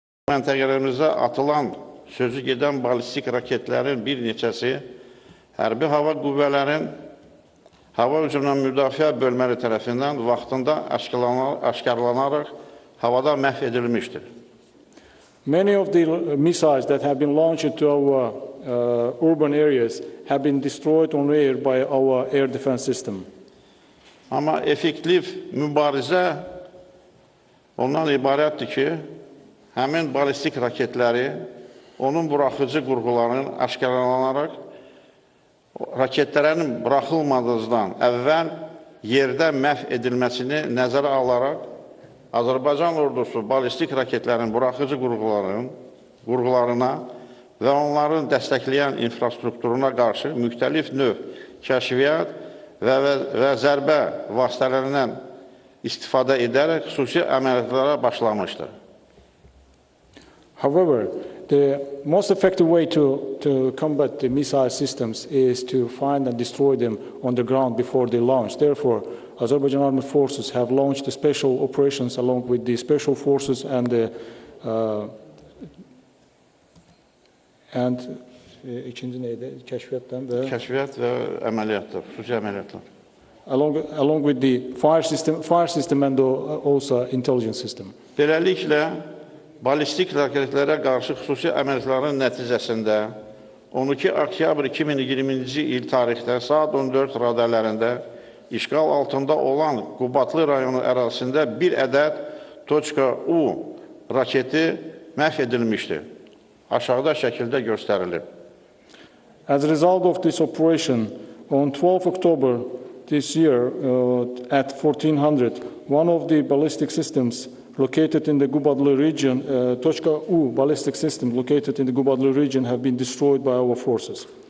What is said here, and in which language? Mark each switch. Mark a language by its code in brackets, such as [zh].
[az] Məntəqələrimizdə atılan sözü gedən balistik raketlərin bir neçəsi hərbi hava qüvvələrin hava hücumundan müdafiə bölmələri tərəfindən vaxtında aşkarlanaraq havada məhv edilmişdir. [en] Many of the missiles that have been launched to our urban areas have been destroyed on air by our air defense system. [az] Amma effektiv mübarizə ondan ibarətdir ki, həmin balistik raketləri onun buraxıcı qurğularının aşkarlanaraq raketlərin buraxılmadığından əvvəl yerdə məhv edilməsini nəzərə alaraq Azərbaycan ordusu balistik raketlərin buraxıcı qurğularına və onların dəstəkləyən infrastrukturuna qarşı müxtəlif növ kəşfiyyat və zərbə vasitələrindən istifadə edərək xüsusi əməliyyatlara başlamışdır. [en] However, the most effective way to combat the missile systems is to find and destroy them on the ground before they launch. Therefore, Azerbaijan Armed Forces have launched special operations along with the special forces and the [az] Kəşfiyyat və əməliyyatlar, xüsusi əməliyyatlar. [en] Along with the fire system and also intelligence system. [az] Beləliklə, balistik raketlərə qarşı xüsusi əməliyyatların nəticəsində 12 oktyabr 2020-ci il tarixdə saat 14 radələrində işğal altında olan Qubatlı rayonu ərazisində bir ədəd .U raketi məhv edilmişdir. Aşağıda şəkildə göstərilib. [en] As a result of this operation, on 12 October this year at 1400, one of the ballistic systems located in the Qubadlı region, .U ballistic system located in the Qubadlı region have been destroyed by our forces.